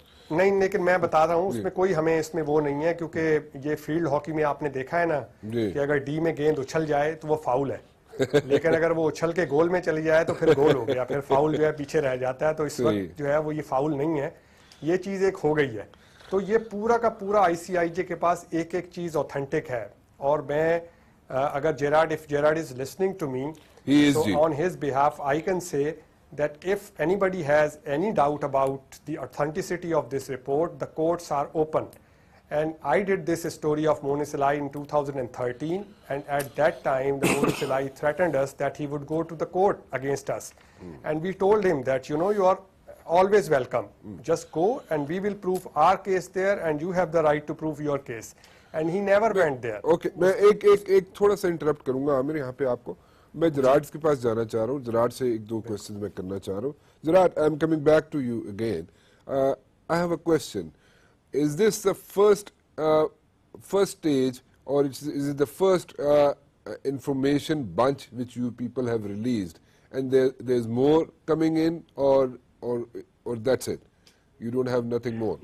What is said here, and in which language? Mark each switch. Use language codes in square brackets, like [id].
[hi] नहीं, लेकिन मैं बता रहा हूँ उसमें कोई हमें इसमें वो नहीं है, क्योंकि ये फील्ड हॉकी में आपने देखा है ना कि अगर डी में गेंद उछल जाए तो वो फाउल है, लेकिन अगर वो उछल के गोल में चली जाए तो फिर गोल हो गया, फिर फाउल जो है पीछे रह जाता है। तो इस वक्त जो है वो ये फाउल नहीं है, ये चीज़ एक हो गई है। तो ये पूरा का पूरा ICIJ के पास एक एक चीज़ ऑथेंटिक है। और मैं अगर [en] If Gerard is listening to me, so on his behalf I can say that if anybody has any doubt about the authenticity of this report, the courts are open. And I did this story of Monisalai in 2013, and at that time the Monisalai threatened us that he would go to the court against us. And we told him that, you know, you are always welcome. Just go and we will prove our case there, and you have the right to prove your case. And he never went there. [hi] Okay, मैं एक थोड़ा सा interrupt करूंगा आमिर यहाँ पे आपको। मैं जराड के पास जाना चाह रहा हूँ, जराड से एक दो क्वेश्चन मैं करना चाह रहा हूँ। [en] Gerard, I am coming back to you again. I have a question. Is this the first stage, or is it the first information bunch which you people have released, and there's more coming in, or that's it? You don't have nothing more?